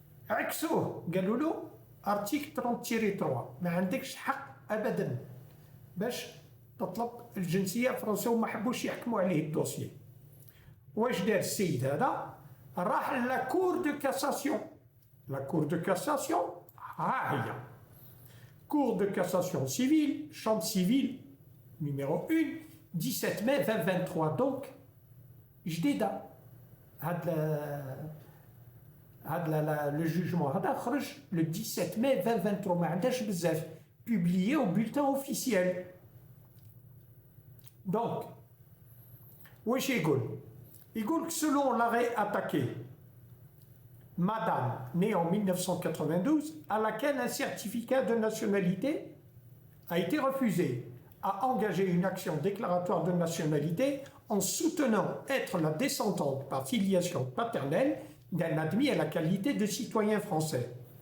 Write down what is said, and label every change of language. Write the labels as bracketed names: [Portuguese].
[Arabic] عكسوه قالوا له ارتيكل 30-3 ما عندكش حق ابدا باش تطلب الجنسية الفرنسية وما حبوش يحكموا عليه الدوسيي. واش دار السيد هذا؟ راح لا كور دو كاساسيون. [French] لا كور دو كاساسيون [Arabic] ها هي [French] Cour de cassation civile, chambre civile numéro 1, 17 mai 2023. [Arabic] Donc, جديدة. le jugement هذا خرج le 17 mai 2023 ما عندهاش بزاف. [French] Publié au bulletin officiel. Donc, [Arabic] واش يقول؟ يقول [French] que selon l'arrêt attaqué, Madame, née en 1992, à laquelle un certificat de nationalité a été refusé, a engagé une action déclaratoire de nationalité en soutenant être la descendante par filiation paternelle d'un admis à la qualité de citoyen français.